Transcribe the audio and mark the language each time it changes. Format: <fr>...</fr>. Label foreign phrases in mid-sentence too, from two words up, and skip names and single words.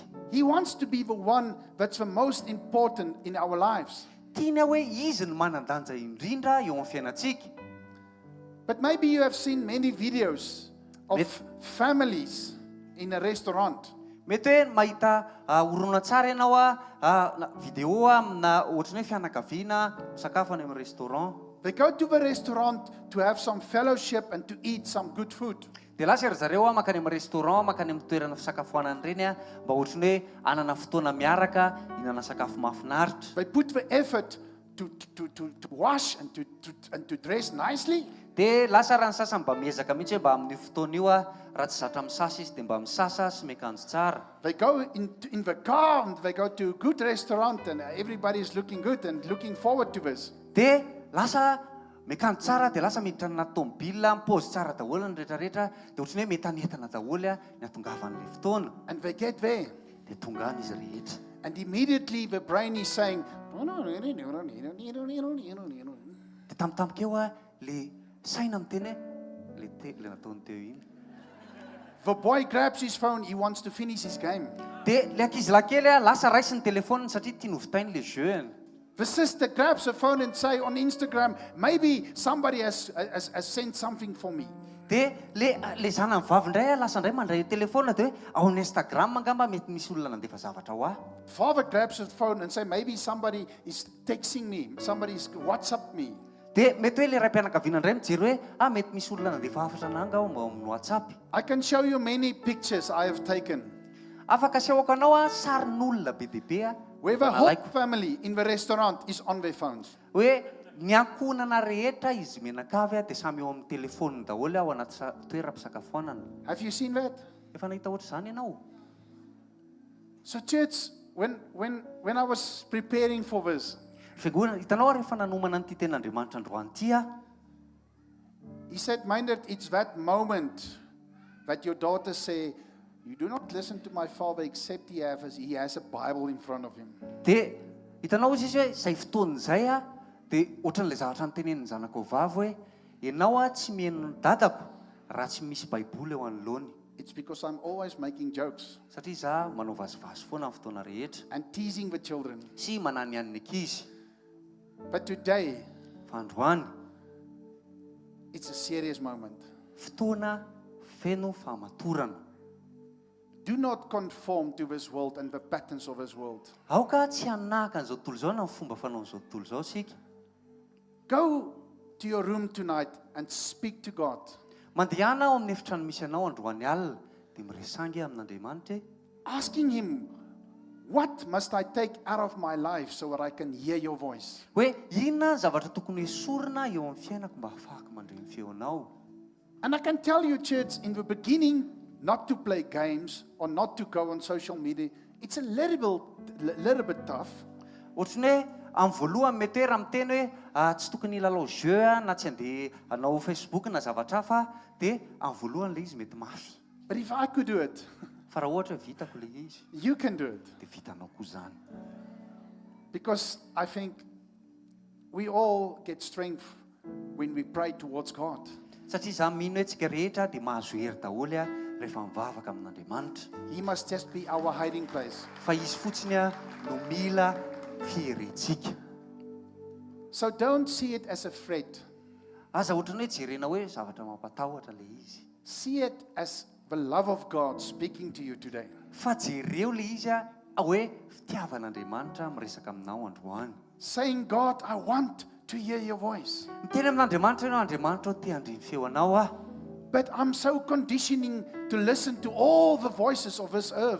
<en>He wants to be the one that's the most important in our lives.</en> <mg>Tiana hoe izy no manan-danja indrindra eo amin'ny fiainantsika.</mg> <en>But maybe you have seen many videos of families in a restaurant.</en> <mg>Mety hoe mahita horonan-tsara ianao video amina ohatrany hoe fianakaviana sakafo any amin'ny restaurant.</mg> <en>They go to the restaurant to have some fellowship and to eat some good food.</en> <mg>Dia lasa ry zareo makany amin'ny restaurant, makany amin'ny toerana fisakafoanana ireny mba ohatrany hoe anana fotoana miaraka, hinana sakafo mahafinaritra.</mg> <en>They put the effort to wash and to dress nicely.</en> <mg>Dia lasa raha ny sasany mba miezaka mihitsy hoe mba amin'ny fotoana io raha tsy zatra misasa izy dia mba misasa sy miakanjo tsara.</mg> <en>They go in the car and they go to a good restaurant and everybody is looking good and looking forward to this.</en> <mg>Dia lasa miakanjo tsara dia lasa miditra anaty tomobila, mipôzy tsara daholo ny rehetrarehetra dia ohatrany hoe metanetana daholo ny atongavan'ilay fotoana.</mg> <en>And they get there.</en> <mg>Dia tonga any izy rehetra.</mg> <en>And immediately the brain is saying,</en> <mg>Dia tampotampoka eo le saina miteny hoe le nataony teo iny.</mg> <en>the boy grabs his phone, he wants to finish his game.</en> <mg>Dia le ankizilahy kely lasa raisiny telefoniny satria tia novotainy le jeu.</mg> <en>The sister grabs her phone and say on Instagram, maybe somebody has sent something for me.</en> <mg>Dia le zanany vavy indray lasa indray mandray telefona dia hoe ao amin'ny Instagram angamba mety misy olona nandefa zavatra ho ahy.</mg> <en>Father grabs his phone and say, maybe somebody is texting me, somebody is WhatsApp me.</en> <mg>Dia mety hoe le raim-pianakaviana indray mijery hoe mety misy olona nandefa hafatra ananga ao amin'ny WhatsApp.</mg> <en>I can show you many pictures I have taken</en> <mg>Afaka asehoko anao sarin'olona be dia be</mg> <en>where the whole</en> <mg>nalaiko.</mg> <en>family in the restaurant is on their phones.</en> <mg>Hoe ny ankonana rehetra izy menakavy dia samy eo amin'ny telefoniny daholo ao anaty toeram-pisakafoanana.</mg> <en>Have you seen that?</en> <mg>Efa nahita ohatra izany ianao.</mg> <en>So church, when I was preparing for this,</en> <mg>Fiangonana, hitanao rehefa nanomana an'ity ten'Andriamanitra androany ity</mg> <en>he said, Minded, it's that moment that your daughter say, you do not listen to my father except he has a Bible in front of him.</en> <mg>dia hitanao izy hoe izay fotoan'izay dia ohatran'ilay zavatra notenenin'ny zanako vavy hoe ianao tsy mihaino ny dadako raha tsy misy baiboly eo anoloany.</mg> <en>It's because I'm always making jokes</en> <mg>Satria za manao vazivazy foana amin'ny fotoana rehetra</mg> <en>and teasing the children.</en> <mg>sy manany an'ny ankizy.</mg> <en>But today,</en> <mg>Fa androany</mg> <en>it's a serious moment.</en> <mg>fotoana feno fahamatorana.</mg> <en>Do not conform to this world and the patterns of this world.</en> <mg>Aoka tsy hanahaka an'izao tontolo izao na ny fomba fanaon'izao tontolo izao sika.</mg> <en>Go to your room tonight and speak to God.</en> <mg>Mandehana ao amin'ny efitrano misy anao androany alina dia miresangy amin'Andriamanitra</mg> <en>Asking Him, What must I take out of my life so that I can hear your voice?</en> <mg>hoe inona ny zavatra tokony esorina eo amin'ny fiainako mba hafahako mandre ny feonao.</mg> <en>And I can tell you, church, in the beginning, not to play games or not to go on social media. It's a little bit tough.</en> <mg>Ohatrany hoe amin'ny voalohany mety hoe raha miteny hoe tsy tokony hilalao jeu na tsy handeha hanao Facebook na zavatra hafa dia amin'ny voalohany ilay izy mety mafy.</mg> <en>But if I could do it,</en> <mg>Fa raha ohatra hoe vitako ilay izy</mg> <en>you can do it.</en> <mg>dia vitanao koa izany.</mg> <en>Because I think we all get strength when we pray towards God.</en> <mg>Satria izaho mino hoe tsika rehetra dia mahazo hery daholo rehefa mivavaka amin'Andriamanitra.</mg> <en>He must just be our hiding place.</en> <mg>Fa izy fotsiny no mila fiherentsika.</mg> <en>So don't see it as a threat.</en> <mg>Aza ohatrany hoe jerena hoe zavatra mampatahotra ilay izy.</mg> <en>See it as the love of God speaking to you today.</en> <mg>Fa jereo ilay izy hoe fitiavan'Andriamanitra miresaka aminao androany.</mg> <en>Saying, God, I want to hear your voice.</en> <mg>Miteny amin'Andriamanitra ianao, Andriamanitra te handre ny feonao</mg> <en>But I'm so conditioning to listen to all the voices of this earth.</en>